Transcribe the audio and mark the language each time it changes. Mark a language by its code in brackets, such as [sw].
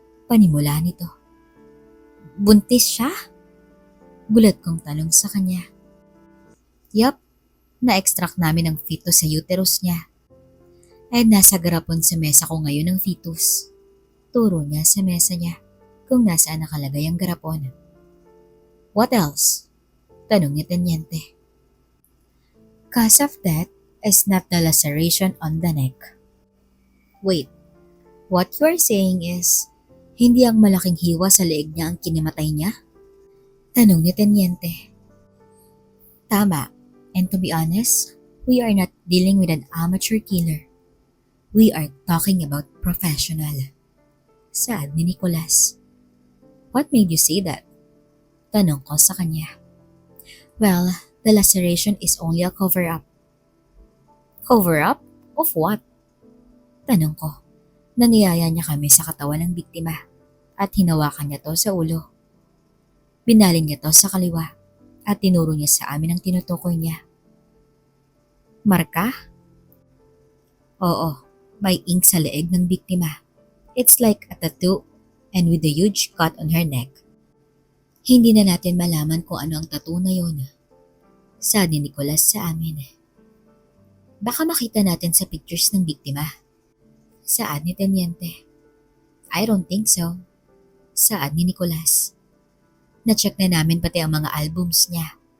[tl] Panimula nito. Buntis siya? Gulat kong tanong sa kanya. Yup, na-extract namin ang fetus sa uterus niya. Ay nasa garapon sa mesa ko ngayon ang fetus. Turo niya sa mesa niya kung nasaan nakalagay ang garapon. [en] What else? [tl] Tanong ni Tenyente. [en] Cause of death is not the laceration on the neck. Wait, what you are saying is, [tl] hindi ang malaking hiwa sa leeg niya ang kinimatay niya? Tanong ni Tenyente. [en] Tama, and to be honest, we are not dealing with an amateur killer. We are talking about professional. [tl] Saad ni Nicolas. [en] What made you say that? [tl] Tanong ko sa kanya. [en] Well, the laceration is only a cover-up. Cover-up? Of what? [tl] Tanong ko. Naniyaya niya kami sa katawan ng biktima at hinawakan niya to sa ulo. Binaling niya to sa kaliwa at tinuro niya sa amin ang tinutukoy niya. Marka? Oo. May ink sa leeg ng biktima. [en] It's like a tattoo and with a huge cut on her neck. [tl] Hindi na natin malaman kung ano ang tattoo na yun. Sabi ni Nicolas sa amin. Baka makita natin sa pictures ng biktima. Saad ni Tenyente. [en] I don't think so. [tl] Saad ni Nicolas. Na-check na namin pati ang mga albums niya.